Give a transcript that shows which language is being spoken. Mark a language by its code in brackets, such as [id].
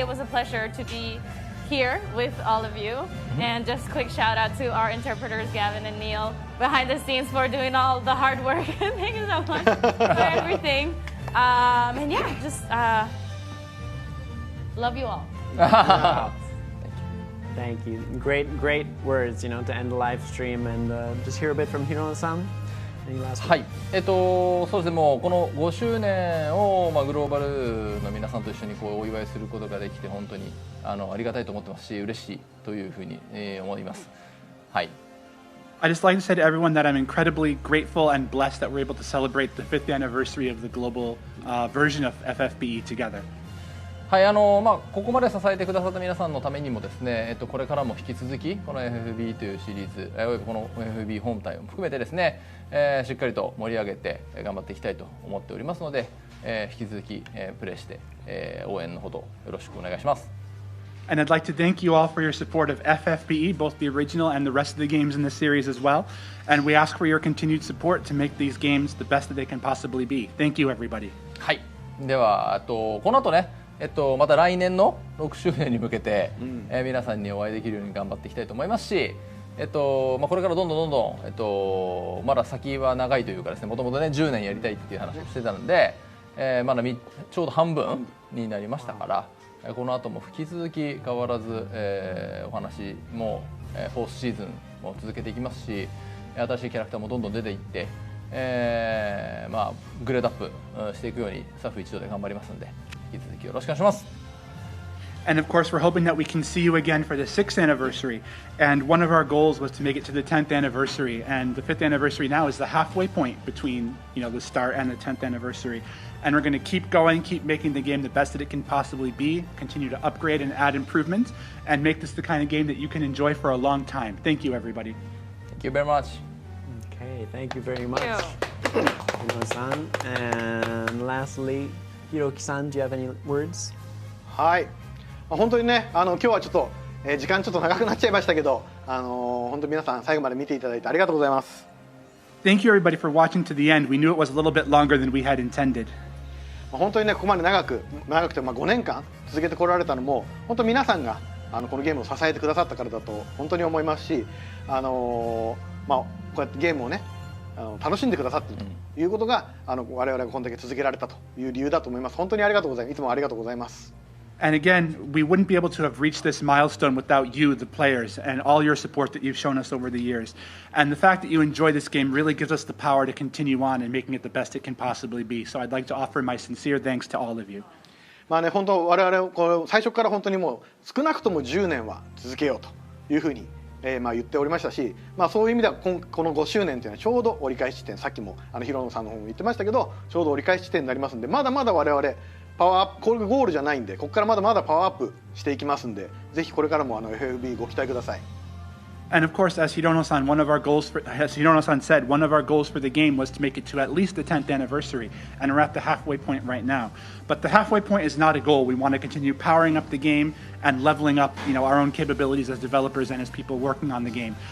[en] It was a pleasure to be here with all of you. And just a quick shout out to our interpreters, Gavin and Neil, behind the scenes for doing all the hard work. Thank you so much for everything. And yeah, just love you all. Thank you. Great words, to end the live stream and just hear a bit from Hirono-san. Any last words? [ja] はい、そうですね、もうこの5周年を、グローバルの皆さんと一緒にお祝いすることができて本当にありがたいと思ってますし、嬉しいというふうに、思います。はい。 [en] I just like to say to everyone that I'm incredibly grateful and blessed that we're able to celebrate the 5th anniversary of the global version of FFBE together. [ja] はい、ここまで支えてくださった皆さんのためにもですね、これからも引き続きこの FFB というシリーズ、およびこの FFB 本体を含めてですね、しっかりと盛り上げて頑張っていきたいと思っておりますので、引き続き、プレイして、応援のほどよろしくお願いします。 [en] And I'd like to thank you all for your support of FFBE, both the original and the rest of the games in the series as well. And we ask for your continued support to make these games the best that they can possibly be. Thank you, everybody. [ja] はい。では、この後ね、また来年の6周年に向けて、皆さんにお会いできるように頑張っていきたいと思いますし、これからどんどん、まだ先は長いというかですね、もともとね10年やりたいっていう話をしてたので、まだちょうど半分になりましたから。この後も引き続き変わらず、お話も、フォースシーズンも続けていきますし、新しいキャラクターもどんどん出ていって、グレードアップしていくようにスタッフ一同で頑張りますので、引き続きよろしくお願いします。 [en] And of course, we're hoping that we can see you again for the 6th anniversary. And one of our goals was to make it to the 10th anniversary. And the 5th anniversary now is the halfway point between, the start and the 10th anniversary. And we're going to keep going, keep making the game the best that it can possibly be, continue to upgrade and add improvements, and make this the kind of game that you can enjoy for a long time. Thank you, everybody. Thank you very much. Okay, thank you very much, Hirono-san. And lastly, Hiroki-san, do you have any words? [ja] はい。本当にね、今日はちょっと、時間ちょっと長くなっちゃいましたけど、本当に皆さん最後まで見ていただいてありがとうございます。 [en] Thank you, everybody, for watching to the end. We knew it was a little bit longer than we had intended. [ja] 本当にね、ここまで長くて5年間続けてこられたのも、本当皆さんがこのゲームを支えてくださったからだと本当に思いますし、こうやってゲームをね、楽しんでくださっているということが、我々がこんだけ続けられたという理由だと思います。本当にありがとうございます。いつもありがとうございます。 [en] And again, we wouldn't be able to have reached this milestone without you, the players, and all your support that you've shown us over the years. And the fact that you enjoy this game really gives us the power to continue on and making it the best it can possibly be. So I'd like to offer my sincere thanks to all of you. [ja] 本当我々最初から本当にもう少なくとも10年は続けようというふうに、言っておりましたし、そういう意味ではこの5周年というのはちょうど折り返し地点、さっきもヒロノさんの方も言ってましたけど、ちょうど折り返し地点になりますんで、まだまだ我々パワーアップ、これがゴールじゃないんで、ここからまだまだパワーアップしていきますんで、ぜひこれからもFFB ご期待ください。 [en] And of course, as Hirono-san said, one of our goals for the game was to make it to at least the 10th anniversary, and we're at the halfway point right now. But the halfway point is not a goal. We want to continue powering up the game and leveling up, our own capabilities as developers and as people working on the game.